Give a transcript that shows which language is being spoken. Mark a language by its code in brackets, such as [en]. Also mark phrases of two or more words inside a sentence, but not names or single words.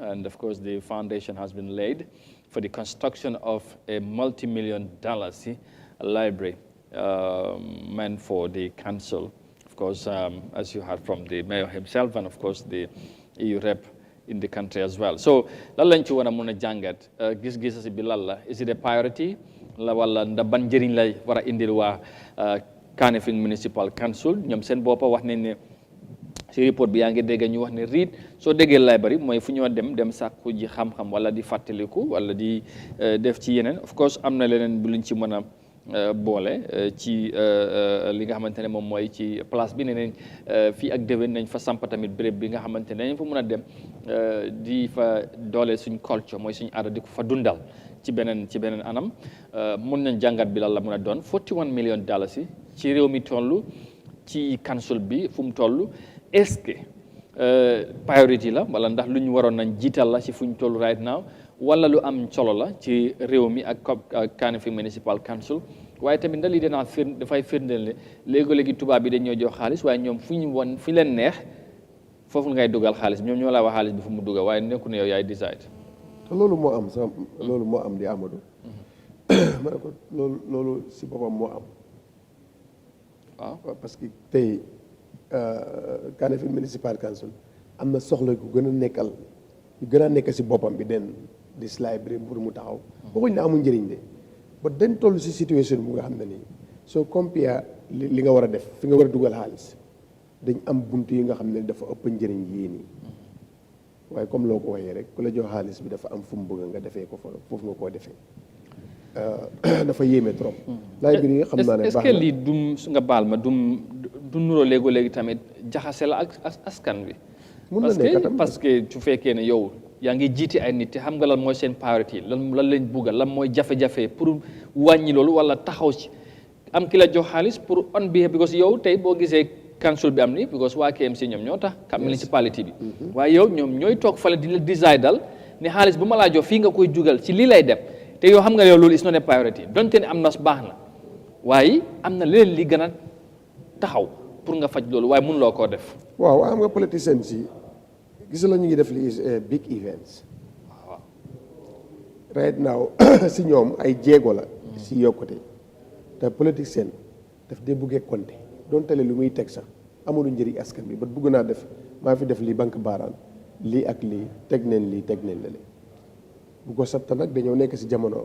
[en] And of course, the foundation has been laid for the construction of a multi-million-dollar library meant for the council. Of course, as you heard from the mayor himself, and of course the EU rep in the country as well. So, [wo] lan lañ ci war a mën a jàngat gis-gis si bi lan la, [en] is it a priority [wo] la wala nda ban njëriñ lay war a indil waa Kanifing Municipal Council? ñoom seen boppa wax nañ ne si report bi yaa ngi dégg ñu wax ne read soo déggee library mooy fu ñoo dem sàkku ji xam-xam wala di fàttaliku wala di def ci yeneen. Of course am na leneen bu luñ ci mën a boole ci li nga xamante ne moom mooy ci place bi ne nañ fii ak déwén nañ fa samp tamit béréb bi nga xamante ne nañ fa mën a dem di fa doole suñ culture mooy suñ aada di ko fa dundal ci beneen anam. mun nañ jàngat bi lan la mën a doon $41 million ci réew mi toll ci council bi fu mu toll. [fr] Est-ce que [wo] priority la wala ndax lu ñu waroon nañ jiital la ci fu ñu toll [en] right now [wo] wala lu am solo la ci réew mi ak Kanifing Municipal Council waaye tamit ndax lii dafay firndeel ne léegi-léegi tubaab bi dañoo jox xaalis waaye ñoom fu ñu won fi leen neex foofu ngay dugal xaalis ñoom ñoo la wax xaalis bi fu mu dugal waaye nekku ne yow yaay decide. te loolu moo am sax loolu moo am di Amadou ma ne ko loolu si boppam moo am waaw [fr] parce que [wo] tey Kanifing Municipal Council am na soxla gu gën a nekk si boppam bi den [en] this library [wo] pour mu taxaw waxuñ ne amul njëriñ de ba dañ toll si situation bu nga xam ne nii soo compare li nga war a def fi nga war a dugal xaalis dañ am buntu yi nga xam ne dafa ëpp njëriñ yii nii waaye comme loo ko waxee rek ku la jox xaalis bi dafa am fu mu bëgg nga defee ko fa foofu nga koo defee dafa yéeme trop. library yi xam naa ne baax na [fr] est-ce que [wo] lii dum nga baal ma du nuroo léegi tamit jaxase la ak askan bi. mun na nekk tam [fr] parce que [wo] su fekkee ne yow yaa ngi jiiti ay nit te xam nga lan mooy seen priorité lan lañ bugga lan mooy jafe-jafe pour wàññi loolu wala taxaw ci am ki la jox xaalis pour [en] on behalf because [wo] yow tey boo gisee council bi am ni because waa KMC ñoom ñoo tax municipality bi waaye yow ñoom ñooy toog fale di la decide dal ne xaalis bu ma laa jox fii nga koy jugal ci lii lay dem te yow xam nga yow loolu [en] is not a priority [wo] donte ne am na baax na waaye am na leneen li gën a taxaw pour nga faj loolu waaye mënuloo koo def. waaw am nga politiciens si gis la ñu ngi def li big events waaw [en] right now [wo] si ñoom ay jéego la si yokkute te politicien daf dee buggee compter donte le lu muy teg sax amul njëriñ askan bi ba bugg naa def maa fi def lii banque baaraan lii ak lii teg neen lii teg neen la li bu ko sabta nag dañoo nekk si jamono